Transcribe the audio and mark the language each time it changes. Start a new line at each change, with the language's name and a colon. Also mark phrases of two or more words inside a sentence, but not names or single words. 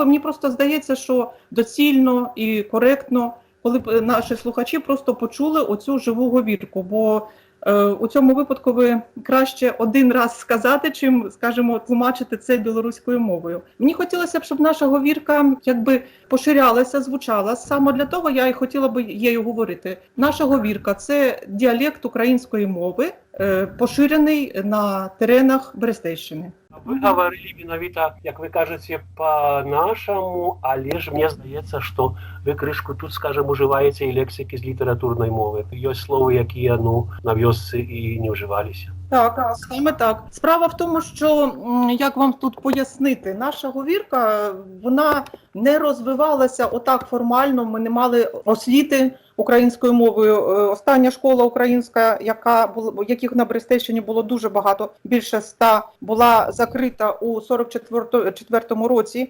Ukrainian: Мені просто здається, що доцільно і коректно, коли б наші слухачі просто почули оцю живу говірку, бо у цьому випадку ви краще один раз сказати, чим, скажімо, тлумачити це білоруською мовою. Мені хотілося б, щоб наша говірка поширялася, звучала. Саме для того я і хотіла б її говорити. Наша говірка – це діалект української мови, поширений на теренах Берестейщини.
Belarusian: Вы говорили менавіта, як ви кажаце, па-нашаму, але ж мне здаецца, што вы крышку тут, скажем, ужываеце і лексікі з літаратурнай мовы. Ёсць словы, якія, на вёсцы і не ўжываліся.
Ukrainian: Так, саме так. Справа в тому, що, як вам тут пояснити, наша говірка, вона не розвивалася отак формально, ми не мали освіти українською мовою. Остання школа українська, яких на Берестейщині було дуже багато, більше 100, була закрита у 44-му році.